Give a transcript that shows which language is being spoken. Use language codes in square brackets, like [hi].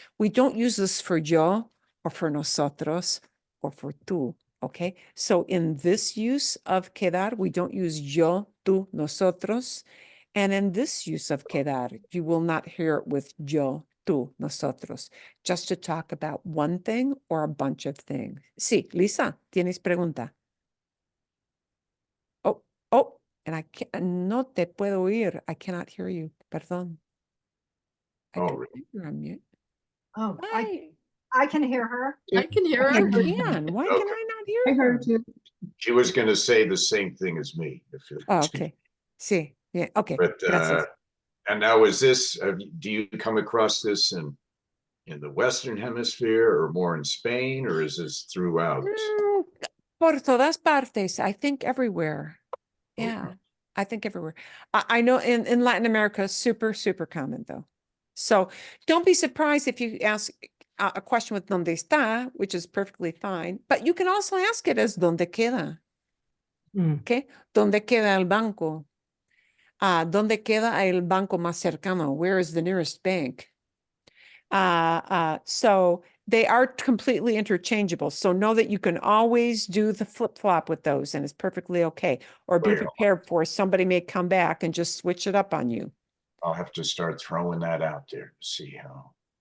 [en] We don't use this for yo or for nosotros or for tú. Okay, so in this use of quedar, we don't use yo, tú, nosotros. And in this use of quedar, you will not hear it with yo, tú, nosotros, just to talk about one thing or a bunch of things. [es] Sí, Lisa, ¿tienes pregunta? [en] Oh, and I can't, no te puedo oír. I cannot hear you. Perdón. Really? You're on mute. Oh, Hi. I can hear her. I can hear I her. can. Why can I not hear her? She was going to say the same thing as me. Oh, okay. Sí. Yeah. Okay. But [es] Gracias. [en] and now is this? Do you come across this in the Western Hemisphere or more in Spain, or is this throughout? Por todas partes. I think everywhere. Yeah. Okay. I think everywhere. I know in Latin America, super, super common though. So don't be surprised if you ask a question with donde está, which is perfectly fine, but you can also ask it as donde queda. [es] Okay. Donde queda el banco? ¿Dónde queda el banco más cercano? [en] Where is the nearest bank? So they are completely interchangeable. So know that you can always do the flip-flop with those and it's perfectly okay. Or be prepared for somebody may come back and just switch it up on you. I'll have to start throwing that out there to see how.